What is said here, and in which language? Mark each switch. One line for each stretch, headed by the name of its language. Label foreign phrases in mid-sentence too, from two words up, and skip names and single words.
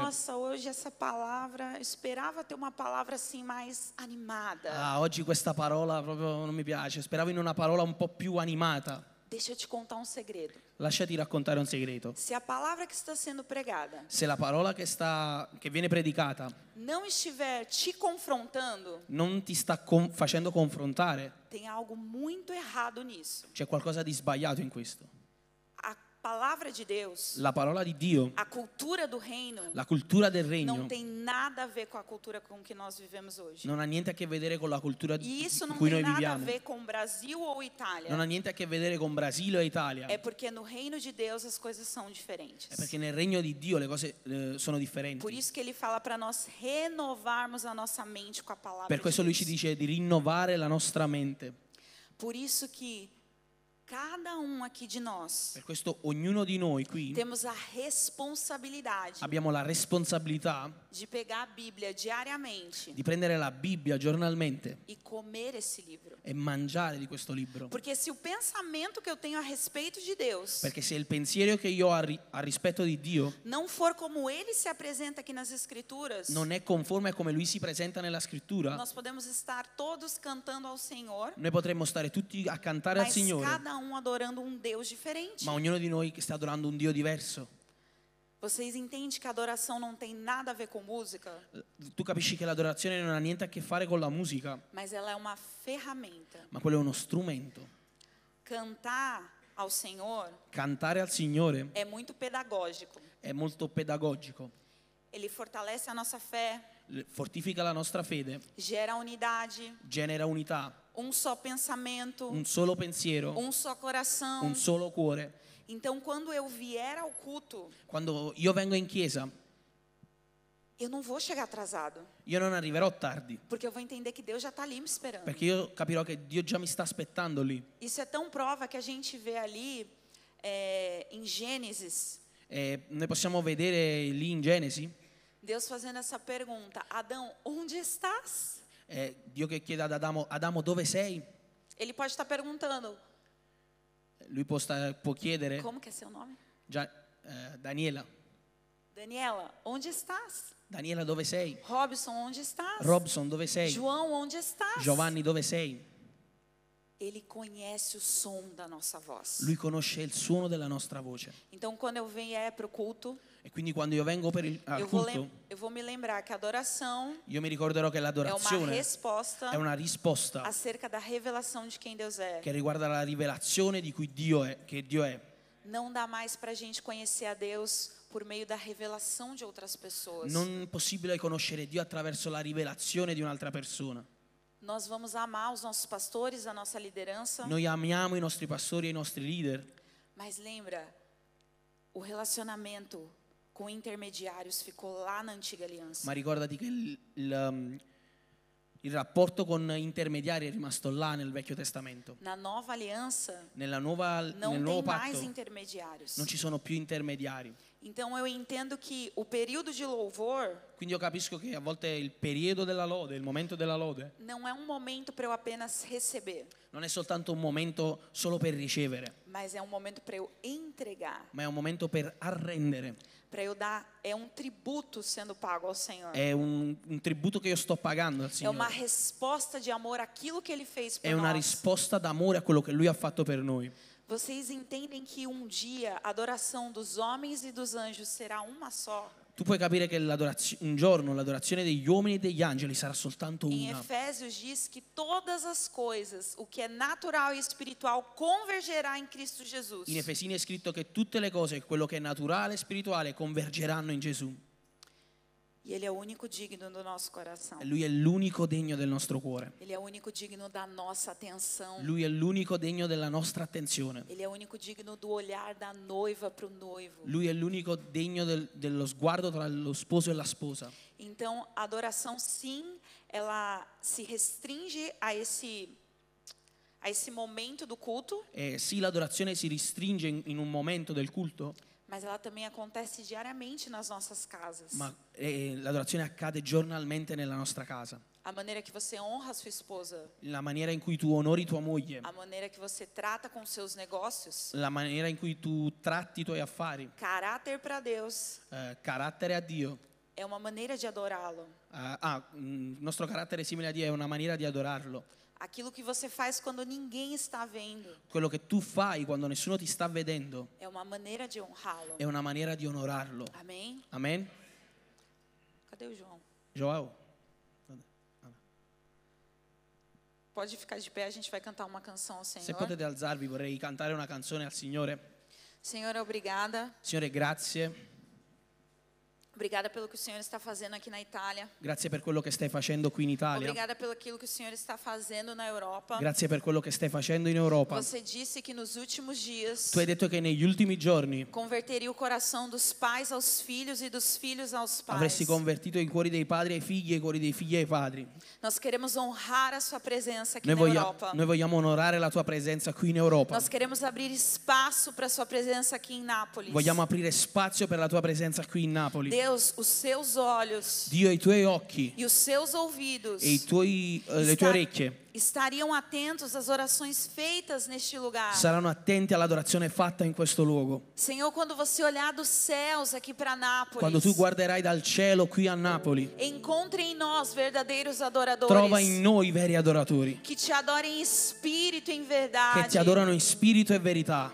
Portuguese: Nossa, hoje essa palavra, eu esperava ter uma palavra assim mais animada.
Italian: Ah, oggi questa parola proprio non mi piace, speravo in una parola un po' più animata.
Portuguese: Deixa eu te contar um segredo.
Italian: Lasciati raccontare un segreto.
Portuguese: Se a palavra que está sendo pregada
Italian: Se la parola che viene predicata
Portuguese: não estiver te confrontando,
Italian: non ti sta facendo confrontare,
Portuguese: tem algo muito errado nisso.
Italian: c'è qualcosa di sbagliato in questo.
Portuguese: A palavra de Deus,
Italian: La parola di Dio,
Portuguese: a cultura do reino,
Italian: la cultura del
Portuguese: não
Italian: regno,
Portuguese: tem nada a ver com a cultura com que nós vivemos hoje.
Italian: non ha niente a che vedere con la cultura
Portuguese: E
Italian: in
Portuguese: isso não
Italian: cui
Portuguese: tem
Italian: noi
Portuguese: nada a
Italian: viviamo.
Portuguese: ver com Brasil ou Itália.
Italian: Non ha niente a che vedere con Brasile o Italia.
Portuguese: É porque no reino de Deus as coisas são diferentes.
Italian: È perché nel regno di Dio le cose sono
Portuguese: Por
Italian: differenti.
Portuguese: isso que ele fala para nós renovarmos a nossa mente com a palavra
Italian: Per questo
Portuguese: de
Italian: lui ci
Portuguese: Deus.
Italian: dice di rinnovare la nostra mente.
Portuguese: Por isso que cada aqui de nós
Italian: Per questo ognuno di noi qui
Portuguese: temos a responsabilidade
Italian: abbiamo la responsabilità
Portuguese: de pegar a Bíblia diariamente
Italian: di prendere la Bibbia giornalmente
Portuguese: e comer esse livro.
Italian: e mangiare di questo libro.
Portuguese: Porque se o pensamento que eu tenho a respeito de Deus
Italian: Perché se il pensiero che io ho a rispetto di Dio
Portuguese: não for como ele se apresenta aqui nas Escrituras,
Italian: non è conforme a come lui si presenta nella scrittura,
Portuguese: nós podemos estar todos cantando ao Senhor,
Italian: noi potremmo stare tutti a cantare al
Portuguese: mas
Italian: Signore,
Portuguese: cada adorando um Deus diferente.
Italian: ma ognuno di noi che sta adorando un Dio diverso.
Portuguese: Vocês entendem que a adoração não tem nada a ver com música,
Italian: Tu capisci che l'adorazione non ha niente a che fare con la musica,
Portuguese: mas ela é uma ferramenta.
Italian: ma quello è uno strumento.
Portuguese: Cantar ao Senhor
Italian: Cantare al Signore
Portuguese: é muito pedagógico.
Italian: è molto pedagogico,
Portuguese: Ele fortalece a nossa fé,
Italian: fortifica la nostra fede,
Portuguese: gera unidade,
Italian: genera unità,
Portuguese: um só pensamento,
Italian: un solo pensiero,
Portuguese: um só coração.
Italian: un solo cuore.
Portuguese: Então, quando eu vier ao culto,
Italian: Quando io vengo in chiesa,
Portuguese: eu não vou chegar atrasado,
Italian: io non arriverò tardi,
Portuguese: porque eu vou entender que Deus já está ali me esperando.
Italian: perché io capirò che Dio già mi sta aspettando lì.
Portuguese: Isso é tão prova que a gente vê ali em Gênesis,
Italian: Noi possiamo vedere lì in Genesi,
Portuguese: Deus fazendo essa pergunta: Adão, onde estás?
Italian: Dio che chiede ad Adamo, Adamo dove sei?
Portuguese: Ele pode estar perguntando:
Italian: Lui può chiedere,
Portuguese: como que é seu nome?
Italian: Daniela,
Portuguese: Daniela, onde estás?
Italian: Daniela dove sei?
Portuguese: Robson, onde estás?
Italian: Robson dove sei?
Portuguese: João, onde estás?
Italian: Giovanni dove sei?
Portuguese: Ele conhece o som da nossa voz.
Italian: Lui conosce il suono della nostra voce.
Portuguese: Então, quando eu vier para o culto,
Italian: E quindi quando io vengo al
Portuguese: eu
Italian: culto,
Portuguese: vou me lembrar que a adoração
Italian: io mi ricorderò che
Portuguese: é uma
Italian: l'adorazione
Portuguese: resposta
Italian: è una risposta
Portuguese: acerca da revelação de quem Deus é.
Italian: che riguarda la rivelazione di cui Dio è, che Dio è.
Portuguese: Não dá mais para a gente conhecer a Deus por meio da revelação de outras pessoas.
Italian: Non è possibile conoscere Dio attraverso la rivelazione di un'altra persona.
Portuguese: Nós vamos amar os nossos pastores, a nossa liderança,
Italian: Noi amiamo i nostri pastori e i nostri leader,
Portuguese: mas lembra, o relacionamento com intermediários ficou lá na antiga aliança.
Italian: ma ricordati che il rapporto con intermediari è rimasto là nel Vecchio Testamento.
Portuguese: Na nova aliança,
Italian: Nel
Portuguese: não
Italian: nuovo
Portuguese: tem mais
Italian: patto
Portuguese: intermediários.
Italian: non ci sono più intermediari.
Portuguese: Então eu entendo que o período de louvor
Italian: Quindi io capisco che a volte il periodo della lode, il momento della lode,
Portuguese: não é um momento para eu apenas receber,
Italian: non è soltanto un momento solo per ricevere,
Portuguese: mas é um momento para eu entregar,
Italian: ma è un momento per arrendere.
Portuguese: para eu dar, é um tributo sendo pago ao Senhor.
Italian: È un tributo che io sto pagando al
Portuguese: É uma
Italian: Signore.
Portuguese: resposta de amor àquilo que Ele fez por
Italian: È una
Portuguese: nós.
Italian: risposta d'amore a quello che Lui ha fatto per noi.
Portuguese: Vocês entendem que dia a adoração dos homens e dos anjos será uma só?
Italian: Tu puoi capire che un giorno l'adorazione degli uomini e degli angeli sarà soltanto
Portuguese: Em
Italian: una.
Portuguese: Efésios diz que todas as coisas, o que é natural e espiritual, convergerá em Cristo Jesus.
Italian: In Efesini è scritto che tutte le cose, quello che è naturale e spirituale, convergeranno in Gesù.
Portuguese: E Ele é o único digno do nosso coração.
Italian: E Lui è l'unico degno del nostro cuore.
Portuguese: Ele é o único digno da nossa atenção.
Italian: Lui è l'unico degno della nostra attenzione.
Portuguese: Ele é o único digno do olhar da noiva para o noivo.
Italian: Lui è l'unico degno dello sguardo tra lo sposo e la sposa.
Portuguese: Então, a adoração, sim, ela se restringe a esse momento do culto,
Italian: Sì, l'adorazione si restringe in un momento del culto,
Portuguese: mas ela também acontece diariamente nas nossas casas.
Italian: ma l'adorazione accade giornalmente nella nostra casa.
Portuguese: A maneira que você honra a sua esposa,
Italian: La maniera in cui tu onori tua moglie,
Portuguese: a maneira que você trata com seus negócios,
Italian: la maniera in cui tu tratti i tuoi affari,
Portuguese: caráter para Deus,
Italian: carattere a Dio.
Portuguese: é uma maneira de adorá-lo.
Italian: Il nostro carattere simile a Dio è una maniera di adorarlo.
Portuguese: Aquilo que você faz quando ninguém está vendo
Italian: quello che tu fai quando nessuno ti sta vedendo,
Portuguese: é uma maneira de honrá-lo.
Italian: è una maniera di onorarlo.
Portuguese: Amém?
Italian: Amen?
Portuguese: Cadê o João?
Italian: Joao?
Portuguese: Pode ficar de pé, a gente vai cantar uma canção ao
Italian: Se
Portuguese: Senhor.
Italian: potete alzarvi, vorrei cantare una canzone al Signore.
Portuguese: Senhor, obrigada.
Italian: Signore, grazie.
Portuguese: Obrigada pelo que o Senhor está fazendo aqui na Itália.
Italian: Grazie per quello che stai facendo qui in Italia.
Portuguese: Obrigada pelo aquilo que o Senhor está fazendo na Europa.
Italian: Grazie per quello che stai facendo in Europa.
Portuguese: Você disse que nos últimos dias
Italian: Tu hai detto che negli ultimi giorni
Portuguese: converteria o coração dos pais aos filhos e dos filhos aos pais.
Italian: avresti convertito i cuori dei padri ai figli e i cuori dei figli ai padri.
Portuguese: Nós queremos honrar a sua presença aqui
Italian: Noi,
Portuguese: na Europa.
Italian: noi vogliamo onorare la tua presenza qui in Europa.
Portuguese: Nós queremos abrir espaço para a sua presenza aqui em Nápoles.
Italian: Vogliamo aprire spazio per la tua presenza qui in Napoli.
Portuguese: Deus, os seus olhos
Italian: Dio, i tuoi occhi
Portuguese: e os seus ouvidos
Italian: e le tue orecchie
Portuguese: estariam atentos às orações feitas neste lugar.
Italian: saranno attenti all'adorazione fatta in questo luogo.
Portuguese: Senhor, quando você olhar dos céus aqui para Nápoles,
Italian: Quando tu guarderai dal cielo qui a Napoli,
Portuguese: encontre em nós verdadeiros adoradores
Italian: trova in noi veri adoratori
Portuguese: que te adorem em espírito e em
Italian: che
Portuguese: verdade.
Italian: ti adorano in spirito e verità.